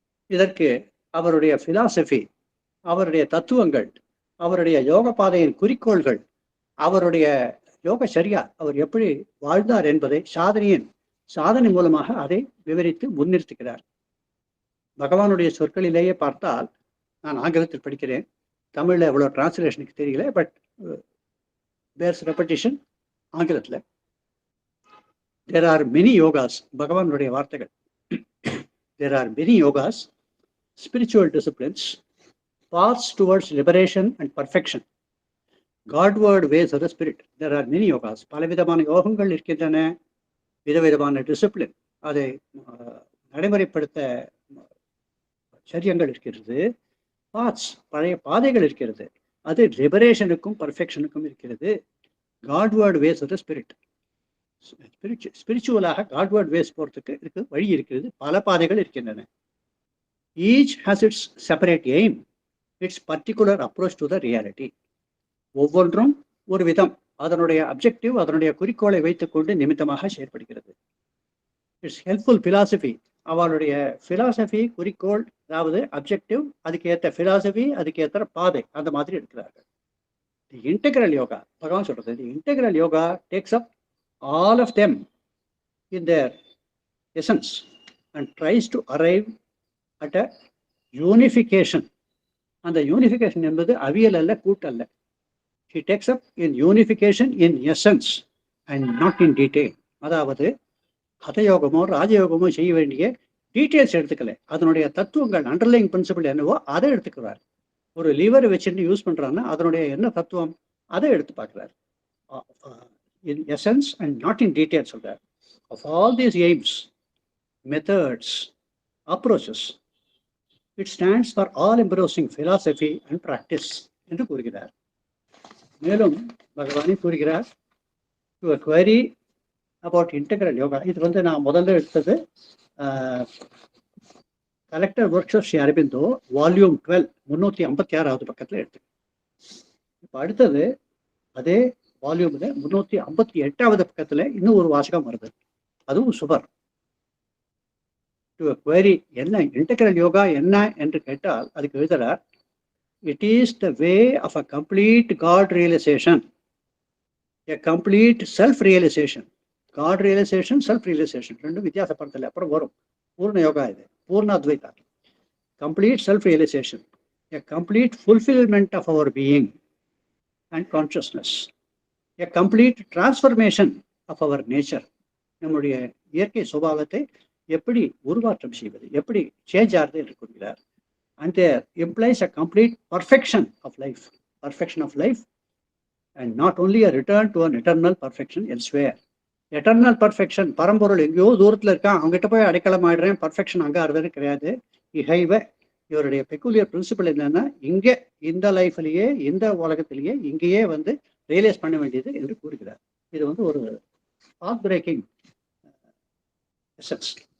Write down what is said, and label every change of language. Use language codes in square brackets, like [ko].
[ta] இதற்கு அவருடைய பிலாசபி, அவருடைய தத்துவங்கள், அவருடைய யோக பாதையின் குறிக்கோள்கள், அவருடைய யோக சரியா அவர் எப்படி வாழ்ந்தார் என்பதை சாதனை மூலமாக அதை விவரித்து முன்னிறுத்துகிறார். பகவானுடைய சொற்களிலேயே பார்த்தால், நான் ஆங்கிலத்தில் படிக்கிறேன், தமிழில் எவ்வளோ டிரான்ஸ்லேஷனுக்கு தெரியல, பட் பேர்ஸ் ரெப்படிஷன் ஆங்கிலத்தில். [en] there are many yogas, [ta] பகவானுடைய வார்த்தைகள். [en] There are many yogas, spiritual disciplines, paths towards liberation and perfection, Godward ways of the spirit. There are many yogas. [ta] பலவிதமான யோகங்கள் இருக்கின்றன, விதவிதமான டிசிப்ளின், அதை நடைமுறைப்படுத்த சரியங்கள் இருக்கிறது, பாத்ஸ் பழைய பாதைகள் இருக்கிறது. அது லிபரேஷனுக்கும் பர்ஃபெக்ஷனுக்கும் இருக்கிறது. [en] Godward ways of the spirit, [ta] ஸ்பிரிச்சுவலாக காட்வேர்ட் ways போகிறதுக்கு இருக்கு வழி இருக்கிறது. பல பாதைகள் இருக்கின்றன. [en] Each has its separate aim, its particular approach to the reality. [ta] ஒவ்வொன்றும் ஒரு விதம், அதனுடைய அப்ஜெக்டிவ், அதனுடைய குறிக்கோளை வைத்துக்கொண்டு நிமித்தமாக செயற்படுகிறது. [en] it's helpful philosophy, [ta] அவளுடைய பிலாசபி குறிக்கோள், அதாவது அப்ஜெக்டிவ், அதுக்கு ஏற்ற பிலாசபி, அதுக்கு ஏற்ற பாதை, அந்த மாதிரி எடுக்கிறார்கள். [en] the integral yoga, [ta] பகவான் சொல்றது, [en] The integral yoga takes up all of them in their essence and tries to arrive at a unification. [ta] அந்த யூனிஃபிகேஷன் என்பது அவியல் அல்ல, கூட்டல்ல. [en] He takes up in unification in essence and not in detail. [ta] அதாவது ஹதயோகமோ ராஜயோகமோ செய்ய வேண்டிய டீட்டெயில்ஸ் எடுத்துக்கல, அதனுடைய தத்துவங்கள், அண்டர்லைங் பிரின்சிபிள் என்னவோ அதை எடுத்துக்கிறார். ஒரு லிவரை வச்சுட்டு யூஸ் பண்றாங்கன்னா அதனுடைய என்ன தத்துவம் அதை எடுத்து பார்க்கிறார். [en] In essence and not in detail [ta] சொல்றார். [en] Of all these aims, methods, approaches, it stands for all embracing philosophy and practice [ta] என்று கூறுகிறார். மேலும் பகவானே கூறுகிறார், [en] To a query about integral yoga. [ta] இது நான் முதல்ல எடுத்தது collector works of Sri Aurobindo volume 12 356வது பக்கத்தில் எடுத்து. இப்போ அடுத்தது அதே வால்யூமில் 358வது பக்கத்தில் இன்னும் ஒரு வாசகம் வருது, அதுவும் சுபர். [en] to a query, [ta] என்ன இன்டெகிரல் யோகா என்ன என்று கேட்டால் அதுக்கு எழுதுறார், [en] it is the way of a complete God realization, a complete self-realization. God realization, self-realization [ta] ரெண்டும் வித்தியாசப்படுத்தல, அப்புறம் வரும். பூர்ண யோகா இது, பூர்ண Advaita. [en] Complete self-realization, a complete fulfillment of our being and consciousness, a complete transformation of our nature. [ta] நம்முடைய இயற்கை சுபாவத்தை எப்படி உருவாற்றம் செய்வது, எப்படி சேஞ்ச் ஆகுது என்று கூறுகிறார். [en] And there implies a complete perfection of life, and not only a return to an eternal perfection elsewhere. [ta] Eternal perfection, பரம்பொருள் எங்கேயோ தூரத்தில் இருக்கான், அவங்ககிட்ட போய் அடைக்கலம் ஆயிடுறேன், பர்ஃபெக்ஷன் அங்கே ஆறுதுன்னு கிடையாது. இகைவ இவருடைய பெக்குலியர் பிரின்சிபல் என்னன்னா, இங்கே இந்த லைஃப்லேயே, இந்த உலகத்திலேயே இங்கேயே ரியலைஸ் பண்ண வேண்டியது என்று கூறுகிறார். இது ஒரு பாத் பிரேக்கிங் எசன்ஸ்.